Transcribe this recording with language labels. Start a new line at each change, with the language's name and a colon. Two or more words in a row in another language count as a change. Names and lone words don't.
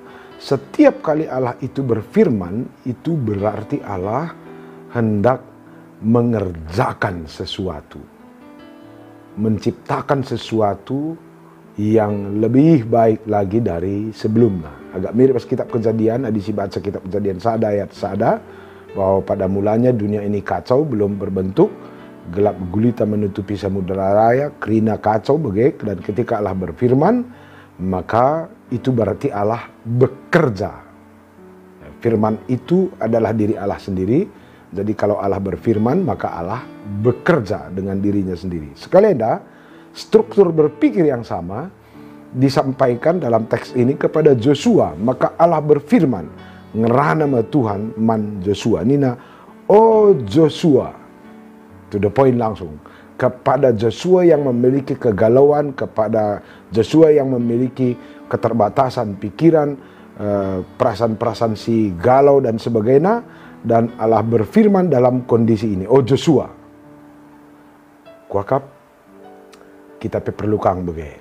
Indonesian: Setiap kali Allah itu berfirman, itu berarti Allah hendak mengerjakan sesuatu. Menciptakan sesuatu yang lebih baik lagi dari sebelumnya. Agak mirip kitab Kejadian, adisi baca kitab Kejadian
Batak Karo: sada ayat sada,
Indonesian: bahwa pada mulanya dunia ini kacau, belum berbentuk, gelap gulita menutupi samudera raya,
Batak Karo: kerina kacau begek,
Indonesian: dan ketika Allah berfirman, maka itu berarti Allah bekerja. Firman itu adalah diri Allah sendiri. Jadi kalau Allah berfirman, maka Allah bekerja dengan dirinya sendiri. Sekali ada, struktur berpikir yang sama disampaikan dalam teks ini kepada Joshua. Maka Allah berfirman,
Batak Karo: ngerana nama Tuhan man Joshua. Nina, oh Joshua,
English: to the point
Indonesian: langsung. Kepada Joshua yang memiliki kegalauan, kepada Joshua yang memiliki keterbatasan pikiran, perasaan-perasaan si galau dan sebagainya. Dan Allah berfirman dalam kondisi ini, oh Joshua, kuakap kita perlu kang begitu.